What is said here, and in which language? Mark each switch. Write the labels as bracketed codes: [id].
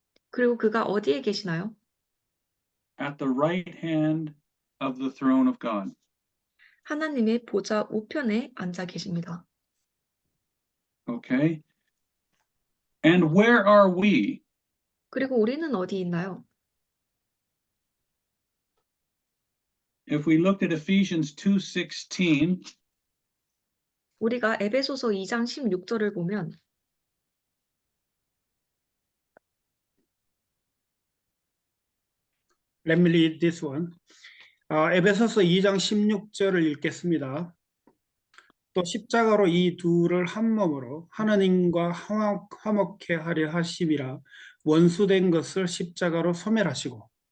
[ko] 그리고 그가 어디에 계시나요? [en] At the right hand of the throne of God. [ko] 하나님의 보좌 우편에 앉아 계십니다. [en] Okay. And where are we? [ko] 그리고 우리는 어디 있나요? [en] If we looked at Ephesians 2:16, [ko] 우리가 에베소서 2장 16절을 보면 [en] Let me read this one. [ko] 에베소서 2장 16절을 읽겠습니다. 또 십자가로 이 둘을 한 몸으로 하나님과 화목케 하려 하심이라 원수된 것을 십자가로 소멸하시고.